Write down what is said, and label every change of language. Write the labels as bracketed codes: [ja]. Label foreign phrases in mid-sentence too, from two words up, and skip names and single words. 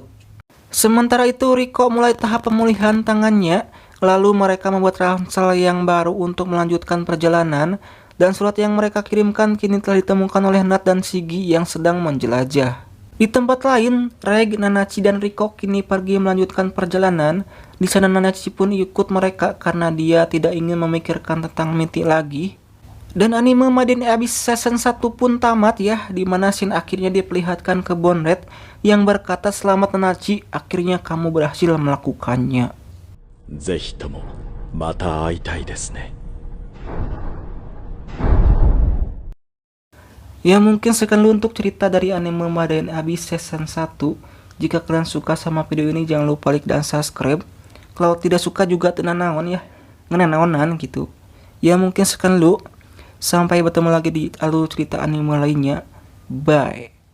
[id] Sementara itu Riko mulai tahap pemulihan tangannya, lalu mereka membuat ransel yang baru untuk melanjutkan perjalanan, dan surat yang mereka kirimkan kini telah ditemukan oleh Nat dan Shigi yang sedang menjelajah. Di tempat lain, Reg, Nanachi, dan Riko kini pergi melanjutkan perjalanan. Di sana Nanachi pun ikut mereka karena dia tidak ingin memikirkan tentang Mitty lagi. Dan anime Made in Abyss season 1 pun tamat ya, dimana scene akhirnya diperlihatkan ke Bone Red yang berkata, "Selamat Nanachi, akhirnya kamu berhasil melakukannya." [ja] ぜひともまた会いたいですね。 [id] Ya mungkin sekian dulu untuk cerita dari anime Made in Abyss season 1. Jika kalian suka sama video ini jangan lupa like dan subscribe. Kalau tidak suka juga tenang [su] naon ya, ngenaonan [id] gitu. Ya mungkin sekian dulu. Sampai bertemu lagi di alur cerita anime lainnya. Bye.